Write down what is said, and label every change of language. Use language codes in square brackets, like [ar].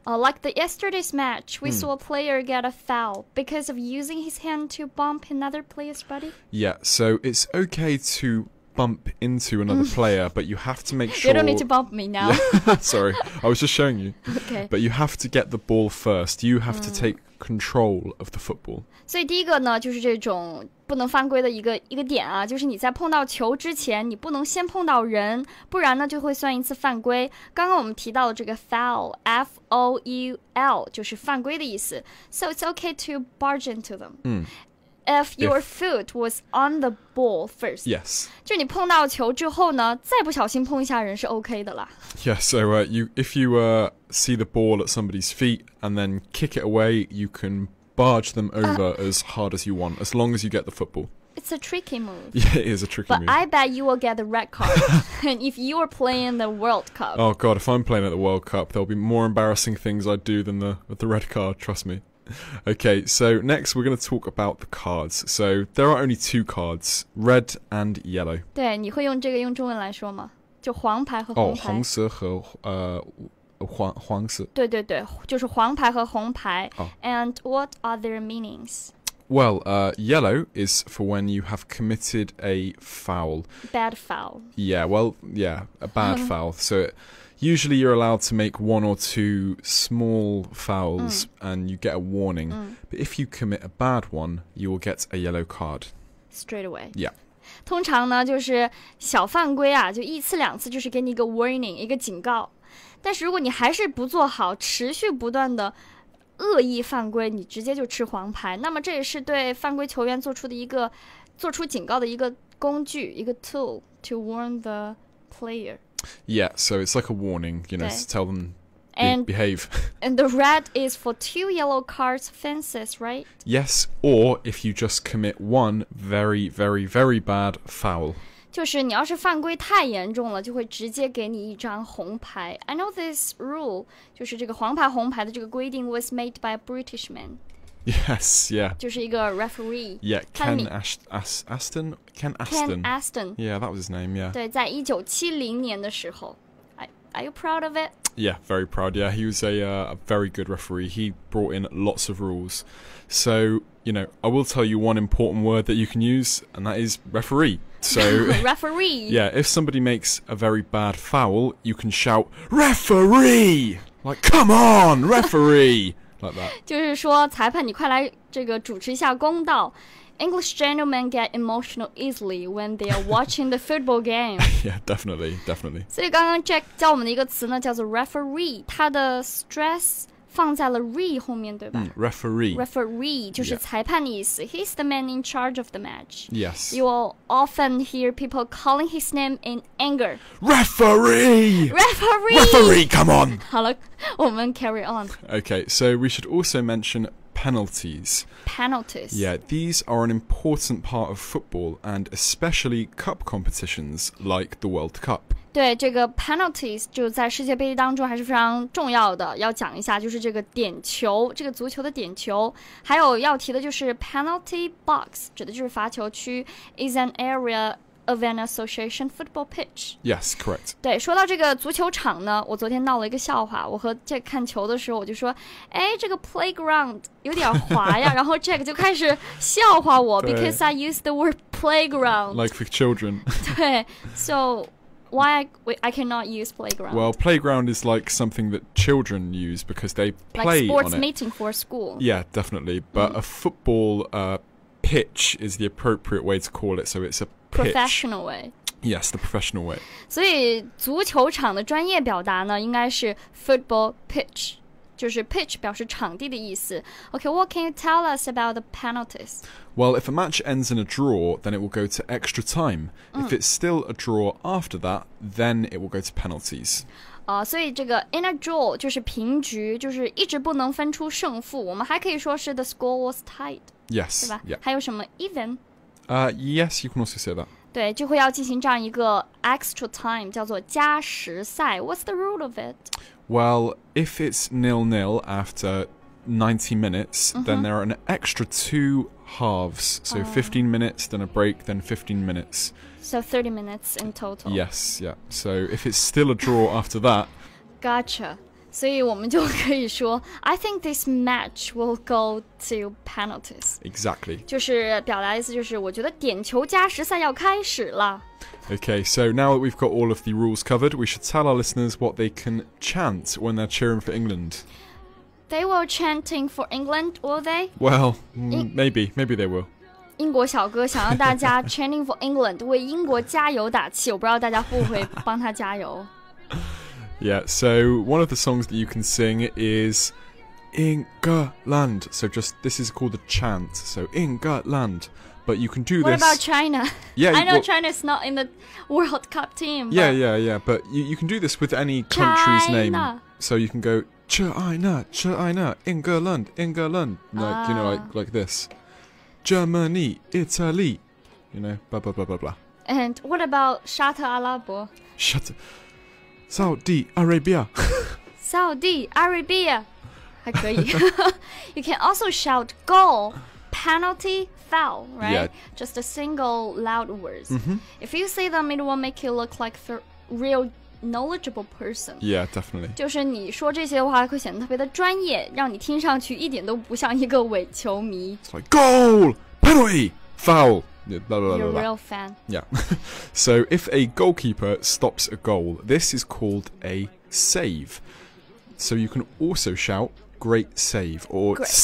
[en] Like yesterday's match, we saw a player get a foul because of using his hand to bump another player's body. Yeah, so it's okay to bump into another player, but you have to make sure... You don't need to bump me now. Sorry, I was just showing you. Okay. But you have to get the ball first. You have to take control of the football. [zh] 所以第一个呢，就是这种不能犯规的一个点啊，就是你在碰到球之前，你不能先碰到人，不然呢就会算一次犯规。刚刚我们提到的这个 foul, F-O-U-L 就是犯规的意思。 [en] So it's okay to barge into them. If your foot was on the ball first. Yes. [zh] 就你碰到球之后呢，再不小心碰一下人是 OK 的啦。 [en] Yeah, so if you see the ball at somebody's feet and then kick it away, you can barge them over as hard as you want, as long as you get the football. It's a tricky move. Yeah, it is a tricky move. But I bet you will get the red card. And if you are playing the World Cup. Oh God, if I'm playing at the World Cup, there'll be more embarrassing things I'd do than the red card, trust me. Okay, so next we're going to talk about the cards. So there are only 2 cards, red and yellow. [zh] 对，你会用这个用中文来说吗？就黄牌和红牌。红色和黄色。对对对，就是黄牌和红牌。 [en] And what are their meanings? Well, yellow is for when you have committed a foul. Bad foul. Yeah, well, yeah, a bad foul. So usually you're allowed to make 1 or 2 small fouls and you get a warning. But if you commit a bad one, you will get a yellow card. Straight away. Yeah. [zh] 通常呢，就是小犯规啊，就1次2次，就是给你一个 warning， 一个警告。但是如果你还是不做好，持续不断的恶意犯规，你直接就吃黄牌。那么这也是对犯规球员做出警告的一个工具，一个 [en] tool to warn the player. Yeah, so it's like a warning, to tell them behave. And the red is for 2 yellow cards offenses, right? Yes, or if you just commit 1 very, very, very bad foul. [zh] 就是你要是犯规太严重了，就会直接给你一张红牌。 [en] I know this rule， [zh] 就是这个黄牌红牌的这个规定 [en] was made by a British man. Yes, yeah. [zh] 就是一个 referee. [en] Yeah, Ken Aston. Ken Aston. Yeah, that was his name, yeah. [zh] 对，在1970年的时候。 [en] Are you proud of it? Yeah, very proud. Yeah, he was a very good referee. He brought in lots of rules. So, I will tell you one important word that you can use, and that is referee. So, referee. Yeah, if somebody makes a very bad foul, you can shout, referee! Like, come on, referee! Like that. [zh] 就是说，裁判你快来这个主持一下公道。 [en] English gentlemen get emotional easily when they are watching the football game. Yeah, definitely. [zh] 所以刚刚 Jack 教我们的一个词呢，叫做 referee， 它的 stress 放在了 re 后面，对吧？Referee 就是裁判的意思。 [en] He's the man in charge of the match. Yes. You will often hear people calling his name in anger. Referee! Referee, come on! [zh] 好了，我们 [en] carry on. Okay, so we should also mention penalties. Yeah, these are an important part of football and especially cup competitions like the World Cup. [zh] 对，这个 penalties 就在世界杯当中还是非常重要的，要讲一下就是这个点球，这个足球的点球，还有要提的就是 penalty box， 指的就是罚球区 [en] is an area of an association football pitch. Yes, correct. [zh] 对，说到这个足球场呢，我昨天闹了一个笑话。我和 Jack 看球的时候，我就说，这个 playground 有点滑呀，然后 Jack 就开始笑话我 ， [en] because I used the word playground. Like for children. 对 ，so why I cannot use playground? Well, playground is like something that children use because they play like sports on it. meeting for school. Yeah, definitely. But a football pitch is the appropriate way to call it. So it's a professional way. Yes, the professional way. [zh] 所以足球场的专业表达呢，应该是 football pitch， 就是 pitch 表示场地的意思。 [en] Okay, what can you tell us about the penalties? Well, if a match ends in a draw, then it will go to extra time. If it's still a draw after that, then it will go to penalties. [zh] 所以这个 in a draw 就是平局，就是一直不能分出胜负。我们还可以说是 [en] the score was tied. Yes. [zh] 对吧？ [en] Yeah. [zh] 还有什么 even? [en] Yes, you can also say that. [zh] 对，就会要进行这样一个 extra time， 叫做加时赛。 [en] What's the rule of it? Well, if it's 0-0 after 90 minutes, then there are an extra 2 halves. So 15 minutes, then a break, then 15 minutes. So 30 minutes in total. Yes, yeah. So if it's still a draw after that... Gotcha. [zh] 所以我们就可以说 [en] I think this match will go to penalties. Exactly. [zh] 就是表达的意思就是我觉得点球加时赛要开始了。 [en] Okay, so now that we've got all of the rules covered, we should tell our listeners what they can chant when they're cheering for England. They will chanting for England, will they? Well, maybe they will. [zh] 英国小哥想让大家 [en] chanting for England [zh] 为英国加油打气，我不知道大家会不会帮他加油。 [en] Yeah, so one of the songs that you can sing is England. So this is called a chant. So England. But you can do What this. about China? Yeah, I know China's not in the World Cup team. Yeah. But you can do this with any country's name. China. So you can go China, England. Like like this. Germany, Italy. Blah blah blah blah blah. And what about 沙特阿拉伯 Saudi Arabia. Saudi Arabia [zh] 还可以。 [en] You can also shout goal, penalty, foul, right? Yeah. Just a single loud words. If you say them, it will make you look like a real knowledgeable person. Yeah, definitely. [zh] 就是你说这些话会显得特别的专业，让你听上去一点都不像一个伪球迷。 [en] It's like goal, penalty, foul. Blah, blah, blah, You're a blah. real fan. Yeah. So if a goalkeeper stops a goal, this is called a save. So you can also shout great save or